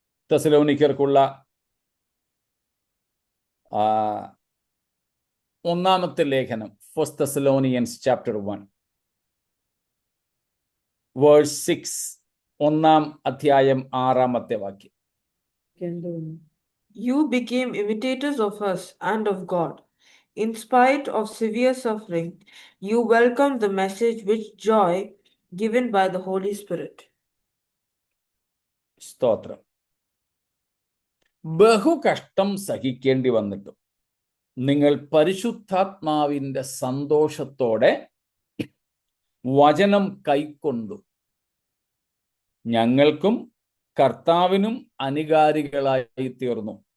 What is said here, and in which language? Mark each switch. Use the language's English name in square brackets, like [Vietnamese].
[Malayalam] തെസലോനിക്കർക്കുള്ള ഒന്നാമത്തെ ലേഖനം, [English] first Thessalonians chapter 1 verse 6, [Malayalam] 1-ാം അധ്യായം 6-ാമത്തെ വാക്യം. [English] You became imitators of us and of God. In spite of severe suffering, you welcomed the message with joy given by the Holy Spirit. [Malayalam] സ്തോത്രം. ബഹുകഷ്ടം സഹിക്കേണ്ടി വന്നിട്ടും നിങ്ങൾ പരിശുദ്ധാത്മാവിന്റെ സന്തോഷത്തോടെ വചനം കൈക്കൊണ്ടു ഞങ്ങൾക്കും കർത്താവിനും അനുകാരികളായി തീർന്നു.